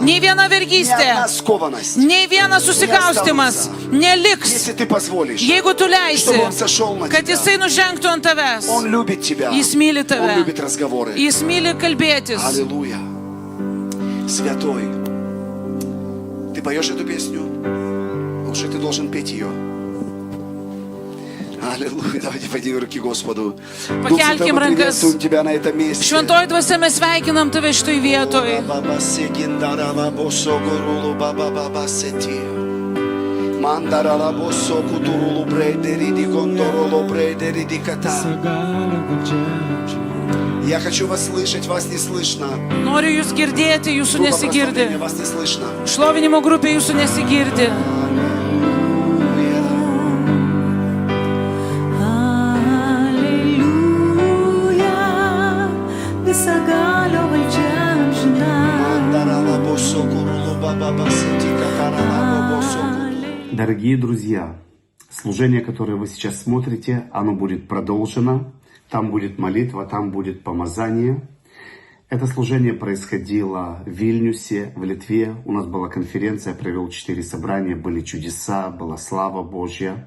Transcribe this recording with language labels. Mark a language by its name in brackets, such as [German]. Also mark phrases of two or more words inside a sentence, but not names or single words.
[Lithuanian] nei viena [Russian] ни [Lithuanian] vergystė, [Russian] одна скованность. [Lithuanian] nei vienas susikaustimas neliks, [Russian] Если ты позволишь, [Lithuanian] jeigu tu leisi, [Russian] чтобы Он сошел на [Lithuanian] kad [Russian] тебя. [Lithuanian] jisai nužengtų ant tavęs. [Russian] Он любит тебя. [Lithuanian] Jis myli [Russian] Он [Lithuanian] tave, [Russian] любит разговоры. [Lithuanian] jis myli kalbėtis. [Russian] Аллилуйя. Святой. Ты поешь эту песню? Уже ты должен петь ее. Аллилуйя. Давайте поднимем руки Господу. Дух Святой, [Lithuanian] Pakelkim [Russian] мы [Lithuanian] rankas. [Russian] приветствуем Тебя на этом месте. [Lithuanian] Šventoji dvasia, mes sveikinam tave šitoj vietoj. Мандарала босо кутурулу брейдери ди кондороло брейдери ди ката. [Russian] Я хочу вас слышать, вас не слышно. [Lithuanian] Noriu jūs girdėti, jūsų nesigirdi. [Russian] Вас не слышно. [Lithuanian] Šlovinimo grupė jūsų nesigirdi. Мандарала босо курулу баба басити катарала босо. [Russian] Дорогие друзья, служение, которое вы сейчас смотрите, оно будет продолжено. Там будет молитва, там будет помазание. Это служение происходило в Вильнюсе, в Литве. У нас была конференция, я провел 4 собрания, были чудеса, была слава Божья.